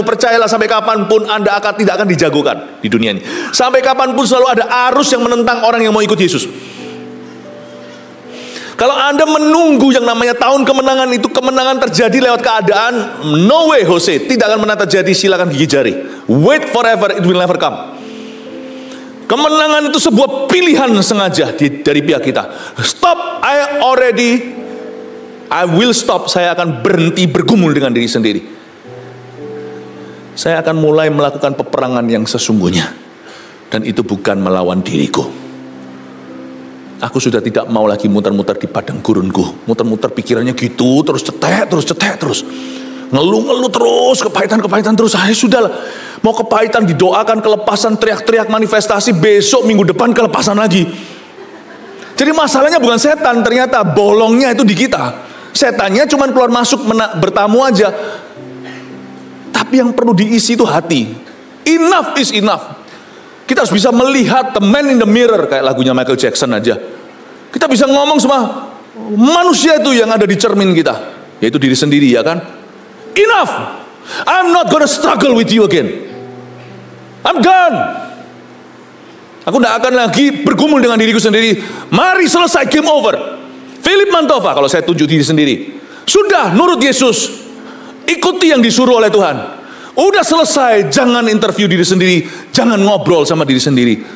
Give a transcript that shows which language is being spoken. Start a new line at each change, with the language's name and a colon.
Indonesian: Percayalah, sampai kapanpun Anda tidak akan dijagokan di dunia ini. Sampai kapanpun selalu ada arus yang menentang orang yang mau ikut Yesus. Kalau Anda menunggu yang namanya tahun kemenangan itu, kemenangan terjadi lewat keadaan,
English: no way Jose,
Indonesian: tidak akan pernah terjadi. Silakan gigi jari.
English: Wait forever, it will never come.
Indonesian: Kemenangan itu sebuah pilihan sengaja dari pihak kita.
English: Stop, I will stop.
Indonesian: Saya akan berhenti bergumul dengan diri sendiri. Saya akan mulai melakukan peperangan yang sesungguhnya. Dan itu bukan melawan diriku. Aku sudah tidak mau lagi muter-muter di padang gurunku. Muter-muter pikirannya gitu, terus cetek terus. Ngeluh-ngeluh terus, kepahitan terus. Sudahlah, mau kepahitan didoakan, kelepasan, teriak-teriak, manifestasi, besok minggu depan kelepasan lagi. Jadi masalahnya bukan setan, ternyata bolongnya itu di kita. Setannya cuma keluar masuk bertamu aja. Tapi yang perlu diisi itu hati.
English: Enough is enough.
Indonesian: Kita harus bisa melihat
English: the man in the mirror,
Indonesian: kayak lagunya Michael Jackson aja. Kita bisa ngomong sama manusia itu yang ada di cermin kita, yaitu diri sendiri, ya kan?
English: Enough. I'm not gonna struggle with you again. I'm done.
Indonesian: Aku tidak akan lagi bergumul dengan diriku sendiri. Mari selesai,
English: game over.
Indonesian: Philip Mantova, kalau saya tunjuk diri sendiri. Sudah, nurut Yesus. Ikuti yang disuruh oleh Tuhan. Udah selesai, jangan interview diri sendiri. Jangan ngobrol sama diri sendiri.